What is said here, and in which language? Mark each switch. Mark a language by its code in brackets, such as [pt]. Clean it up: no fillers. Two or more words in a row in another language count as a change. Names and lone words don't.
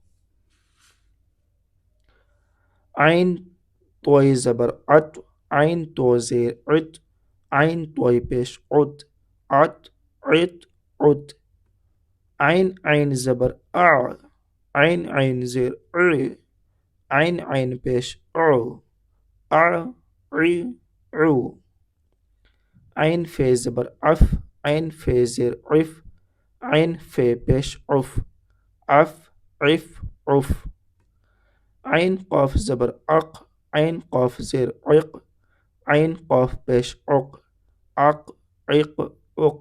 [ur] عین توئی زبر عط، عین تو زیر عط، عین توئی پیش عط، عط، عط، عط۔ عین زبر اع، عین عین زیر ع، عین عین پیش عو، اع، ع، عو۔ عین فے زبر عف، عین فے زیر عف، عین فے پیش عف، عف، عف، عف۔ عین قاف زبر عق، عین قاف زیر عق، عین قاف پیش عق، عق، عق، عق۔